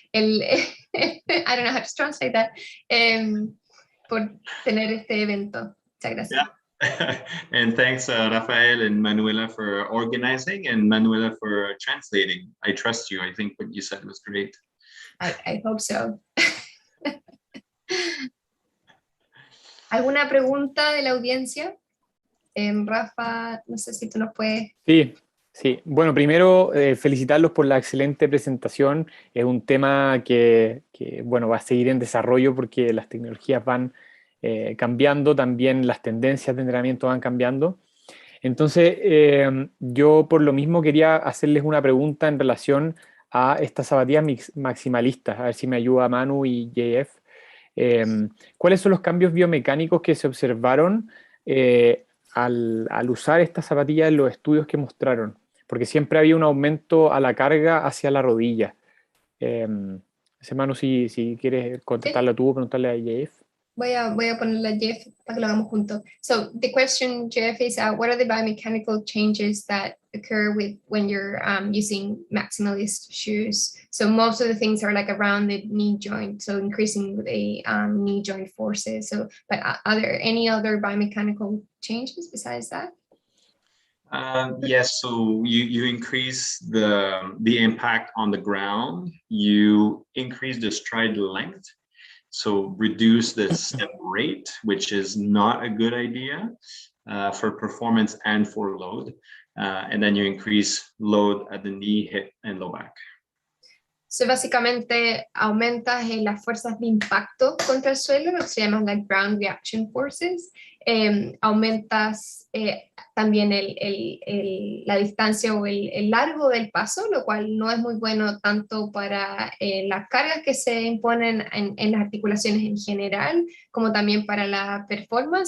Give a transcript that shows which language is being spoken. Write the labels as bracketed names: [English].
[English] I don't know how to translate that. [Spanish] Por tener este evento. Muchas gracias. Yeah. [English] And thanks, Rafael and Manuela, for organizing, and Manuela for translating. I trust you. I think what you said was great. I hope so. [Spanish] ¿Alguna pregunta de la audiencia? Rafa, no sé si tú nos puedes... Sí. Bueno, primero felicitarlos por la excelente presentación. Es un tema que bueno, va a seguir en desarrollo porque las tecnologías van cambiando, también las tendencias de entrenamiento van cambiando. Entonces, yo por lo mismo quería hacerles una pregunta en relación a estas zapatillas maximalistas, a ver si me ayuda Manu y JF. ¿Cuáles son los cambios biomecánicos que se observaron al usar estas zapatillas en los estudios que mostraron? Porque siempre había un aumento a la carga hacia la rodilla. Manu, si quieres contestarla tú o preguntarle a JF. Voy a ponerle a Jeff para que lo hagamos juntos. [English] So the question, Jeff, is what are the biomechanical changes that occur with when you're using maximalist shoes? So most of the things are like around the knee joint, so increasing the knee joint forces. So, but are there any other biomechanical changes besides that? Yes, so you increase the impact on the ground, you increase the stride length, so reduce the step rate, which is not a good idea for performance and for load. And then you increase load at the knee, hip, and low back. [Spanish] So básicamente aumentas las fuerzas de impacto contra el suelo, lo que se llama [English] like ground reaction forces. [Spanish] Aumentas también la distancia o el largo del paso, lo cual no es muy bueno tanto para las cargas que se imponen en las articulaciones en general, como también para la performance.